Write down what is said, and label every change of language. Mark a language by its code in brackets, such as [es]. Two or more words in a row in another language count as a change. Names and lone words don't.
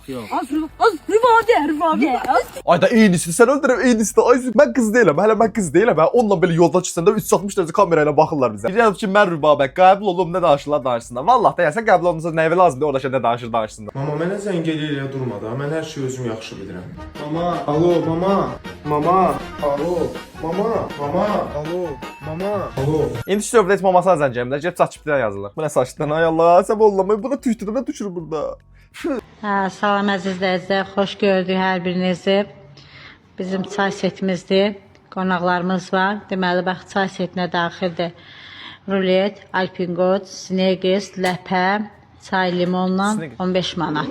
[az] Az Rüvabə. Ayda eynisini sən öldürəm, eynisini. Ay mən qız deyiləm, hələ mən qız deyiləm. Onunla belə yolda keçəndə 360 dərəcə kamera ilə baxırlar bizə. Deyirəm ki, mən Rübabə qəbul olum, nə danışırlar danışsınlar. Vallahi da yəni sən qəbul olunsa nə lazımdır, orada nə danışır danışsınlar. Mama mənə zəng eləyir durma da. Mən hər şeyi özüm yaxşı bilirəm. Mama, alo, mama. Mama, alo, mama, mama, alo, mama, alo. İndi söhbət mamasına zəng gəlmir. Gəlib çatışıbdan yazırlar. Bu nə saçdan? Ay Allah, sən ollamayın. Bu da tüytüdə nə düşür burada? Salam əziz izləyicilər, xoş gördük hər birinizi. Bizim çay setimizdir, qonaqlarımız var. Deməli, bax, çay setinə daxildir rulet, alpingot, sneggis, ləpə, çay limonla 15 manat.